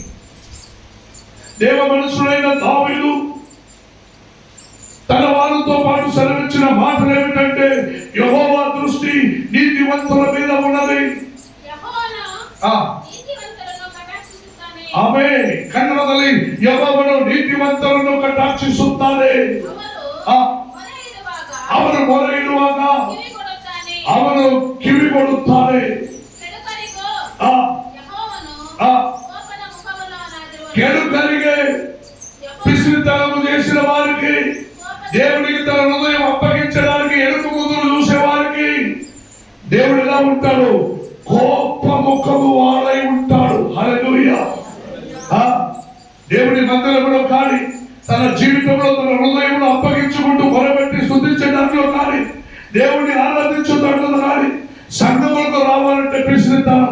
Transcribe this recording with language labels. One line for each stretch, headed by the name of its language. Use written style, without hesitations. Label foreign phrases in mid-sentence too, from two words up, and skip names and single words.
Telugu: దేవ మనుషుడైన దావీదు తన వారితో పాటు సెలవించిన మాటలు ఏమిటంటే యెహోవా దృష్టి నీతివంతుల మీద ఉన్నది. ఆమేన్.
Kannada: కన్నడದಲ್ಲಿ ಯೆಹೋವನು ನೀತಿವಂತರನ್ನು ಕಟಾಕ್ಷಿಸುತ್ತಾನೆ. ಅವನು ಮೊರೆ ಇಡುವಾಗ ಅವನು ಕಿವಿ ಕೊಡುತ್ತಾನೆ.
Telugu: ಕೆಡುಕರಿಗೆ పిసినితనము చేసిన వారికి దేవుడికి తన హృదయం అప్పగించడానికి ఎరుపు ముద్రలు చూసే వారికి దేవుడు ఎలా ఉంటాడు? కోప ముఖము వాడై దేవుని మందిరంలో కానీ, తన జీవితంలో తన హృదయంలో అప్పగించుకుంటూ మొరబెట్టి స్తుతించే దాంట్లో కానీ, దేవుడిని ఆరాధించే దాంట్లో కానీ, సంఘములకు రావాలంటే పిసినితనం.